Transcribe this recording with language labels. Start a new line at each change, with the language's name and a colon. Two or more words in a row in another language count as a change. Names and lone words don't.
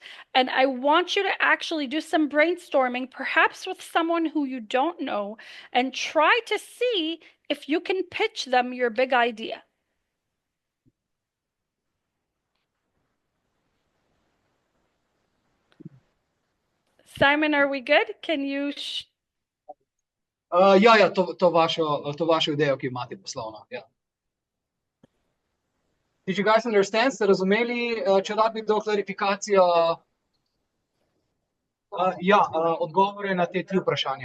English: And I want you to actually do some brainstorming, perhaps with someone who you don't know, and try to see if you can pitch them your big idea. Simon, are we good? Can you?
Slovenian: Ja, to vašo idejo, ki imate poslovno. Ja.
English: Did you guys understand?
Slovenian: Ste razumeli, če rabi do klarifikacijo? Ja, odgovore na te 3 vprašanja.